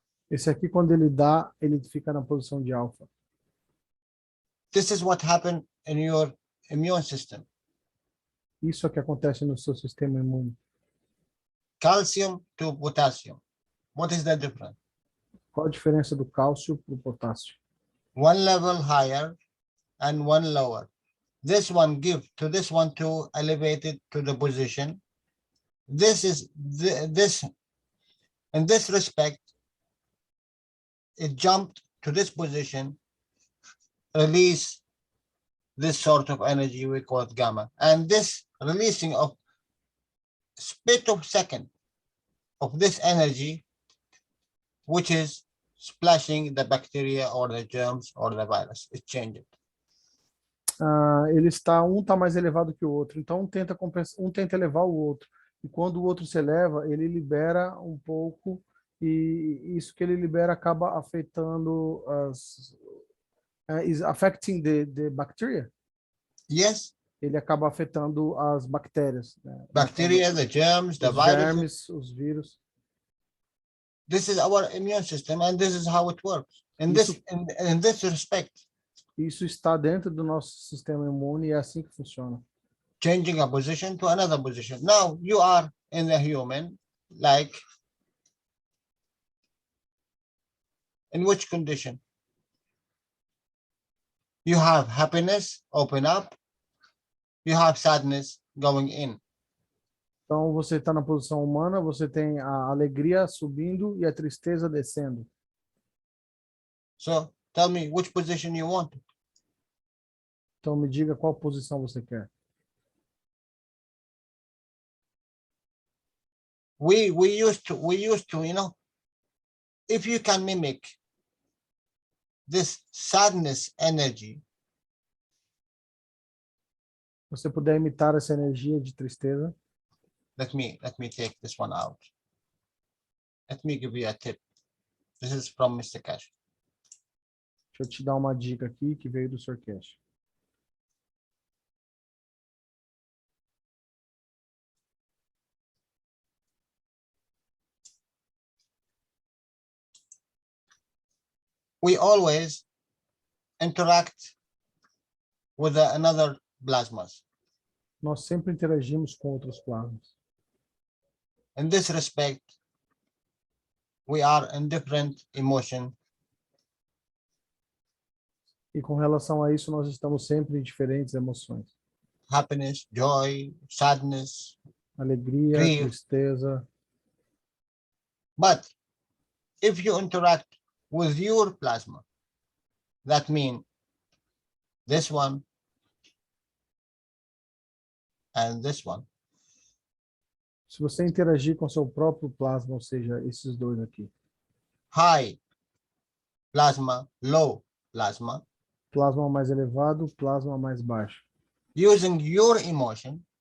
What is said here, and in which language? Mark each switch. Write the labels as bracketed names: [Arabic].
[Portuguese] Esse aqui, quando ele dá, ele fica na posição de alfa. [English] This is what happened in your immune system. [Portuguese] Isso é o que acontece no seu sistema imune. [English] Calcium to potassium. What is the difference? [Portuguese] Qual a diferença do cálcio para o potássio? [English] One level higher and one lower. This one give to this one to elevate it to the position. This is this in this respect, it jumped to this position, release this sort of energy, we call it gamma. And this releasing of split of second of this energy, which is splashing the bacteria or the germs or the virus, it changes. [Portuguese] Ele está, um está mais elevado que o outro, então um tenta elevar o outro, e quando o outro se eleva, ele libera um pouco, e isso que ele libera acaba afetando [English] is affecting the bacteria? Yes. [Portuguese] Ele acaba afetando as bactérias. Né? [English] Bacteria, the germs, the [Portuguese] os [English] viruses. [Portuguese] germes, os vírus. [English] This is our immune system, and this is how it works. In this respect. [Portuguese] Isso está dentro do nosso sistema imune e é assim que funciona. [English] Changing a position to another position. Now you are in the human, like in which condition? You have happiness, open up. You have sadness going in. [Portuguese] Então você está na posição humana, você tem a alegria subindo e a tristeza descendo. [English] So tell me which position you want. [Portuguese] Então me diga qual posição você quer. [English] We used to, you know, if you can mimic this sadness energy. [Portuguese] Você puder imitar essa energia de tristeza. [English] Let me take this one out. Let me give you a tip. This is from Mr. Cash. [Portuguese] Deixa eu te dar uma dica aqui que veio do Sr. Cash. [English] We always interact with another plasmas. [Portuguese] Nós sempre interagimos com outros plasmas. [English] In this respect, we are in different emotion. [Portuguese] E com relação a isso, nós estamos sempre em diferentes emoções. [English] Happiness, joy, sadness, [Portuguese] alegria, [English] grief. [Portuguese] tristeza, [English] But if you interact with your plasma, that means this one and this one. [Portuguese] Se você interagir com seu próprio plasma, ou seja, esses dois aqui. [English] High plasma, low plasma. [Portuguese] Plasma mais elevado, plasma mais baixo. [English] Using your emotion.